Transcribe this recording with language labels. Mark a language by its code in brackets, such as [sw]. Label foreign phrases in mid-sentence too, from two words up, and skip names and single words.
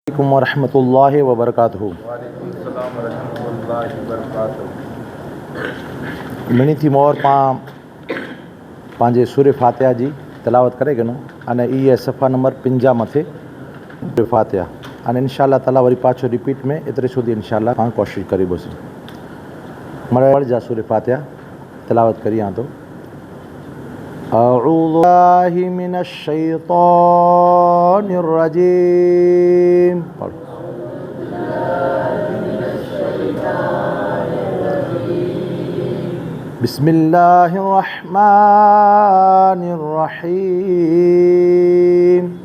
[ar] السلام ورحمة الله وبركاته. [kfr] मिनी थी मोर पंहिंजे सूर्य फातिहा जी तिलावत करे गनो अने ये सफ़ा नंबर 5 मथे सूर्य फातिहा अने [ar] إن شاء الله تعالى [kfr] वरी पाछो रिपीट में एतिरे सुधी इंशाअल्लाह पाण कोशिश करीबोसीं। मरे जा सूर्य फातिहा तिलावत करियां तो [ar] أعوذ بالله من الشيطان الرجيم. بسم الله الرحمن الرحيم.